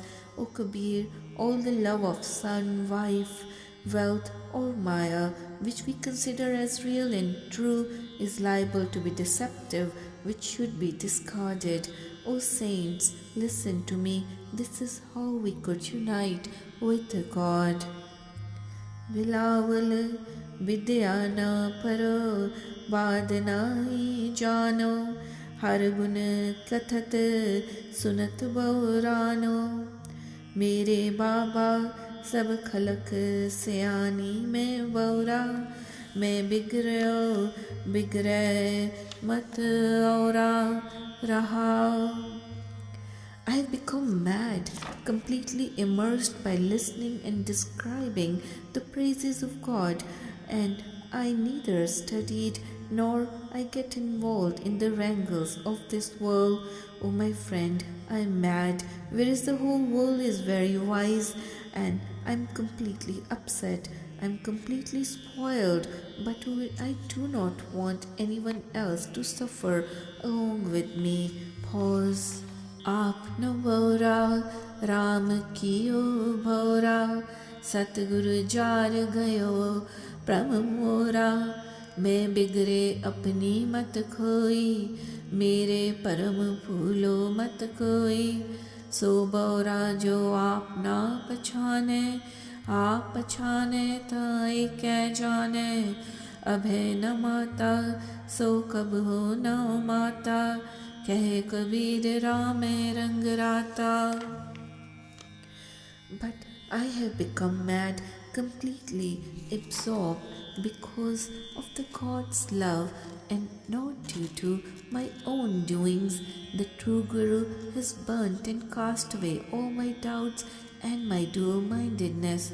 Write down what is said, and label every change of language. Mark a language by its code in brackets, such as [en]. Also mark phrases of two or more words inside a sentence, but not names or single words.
[en] O Kabir, all the love of son, wife, wealth or maya which we consider as real and true is liable to be deceptive, which should be discarded. O saints, listen to me. This is how we could unite with the God. [hi] बिलावल विद्या न परो बाद नाई जानो। हर गुण कथत सुनत बहुरानो। मेरे बाबा सब खलक सियानी में बौरा। मैं बिगड़े मत औरा रहा। [en] I have become mad, completely immersed by listening and describing the praises of God, and I neither studied nor I get involved in the wrangles of this world. Oh my friend, I am mad, whereas the whole world is very wise, and I am completely upset. I am completely spoiled, but I do not want anyone else to suffer along with me. Pause. [hi] आपनो भौरा राम कियो भौरा। सतगुरु जार गयो प्रम मोरा। मैं बिगड़े अपनी मत खोई मेरे परम फूलो मत कोई। सो भौरा जो आप ना पछाने आप पछाने ताई कै जाने। अभय न माता सो कब हो न माता। कहे कबीर राम रंग राता। [en] But I have become mad, completely absorbed because of the God's love and not due to my own doings. The true Guru has burnt and cast away all my doubts and my dual-mindedness.